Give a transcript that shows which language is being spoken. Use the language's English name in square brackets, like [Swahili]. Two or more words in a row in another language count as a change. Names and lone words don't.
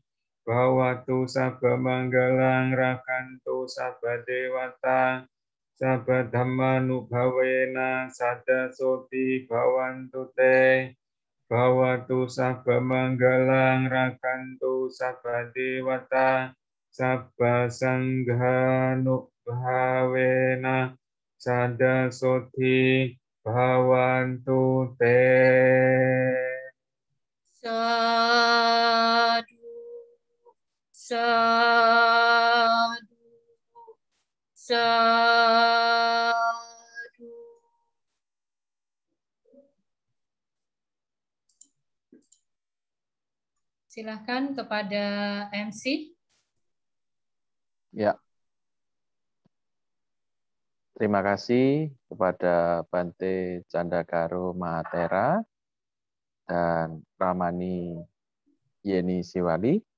[Pali] Bhawatu sabba manggalang rakantu sabba dewata sabba dhammanubhavena sadasoti bhavantu te bhavatu sabba manggalang rakantu sabba dewata sabba sanghanubhavena sadasoti bhavantu te. Sadu, sadu, sadu. [Indonesian] Silakan kepada MC. Ya. Terima kasih kepada Bante Candakaro Mahatera dan Ramani Yeni Siwali.